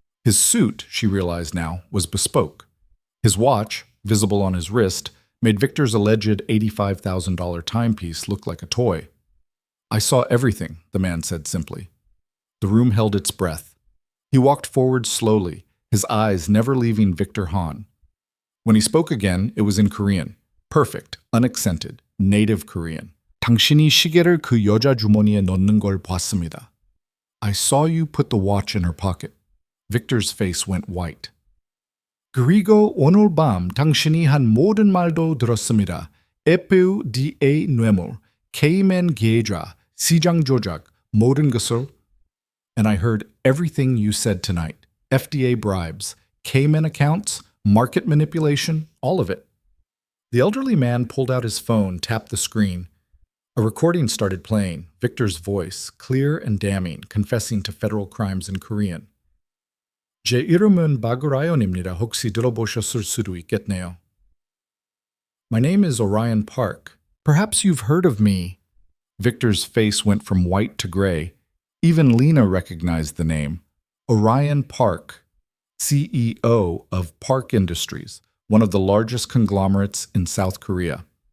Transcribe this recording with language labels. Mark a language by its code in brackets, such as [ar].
[en] His suit, she realized now, was bespoke. His watch, visible on his wrist, made Victor's alleged $85,000 timepiece look like a toy. I saw everything, the man said simply. The room held its breath. He walked forward slowly, his eyes never leaving Victor Han. When he spoke again, it was in Korean. Perfect, unaccented, native Korean. [ko] 당신이 시계를 그 여자 주머니에 넣는 걸 봤습니다. [en] I saw you put the watch in her pocket. Victor's face went white. [ko] 그리고 오늘 밤 당신이 한 모든 말도 들었습니다. FDA 뇌물, Cayman 계좌, 시장 조작, 모든 것을. [en] And I heard everything you said tonight. FDA bribes, Cayman accounts, market manipulation, all of it. The elderly man pulled out his phone, tapped the screen. A recording started playing, Victor's voice, clear and damning, confessing to federal crimes in Korean. [ko] 제 이름은 박우라연입니다. 혹시 들어보셨을 수도 있겠네요. [en] My name is Orion Park. Perhaps you've heard of me. Victor's face went from white to gray. Even Lena recognized the name. Orion Park, CEO of Park Industries, one of the largest conglomerates in South Korea.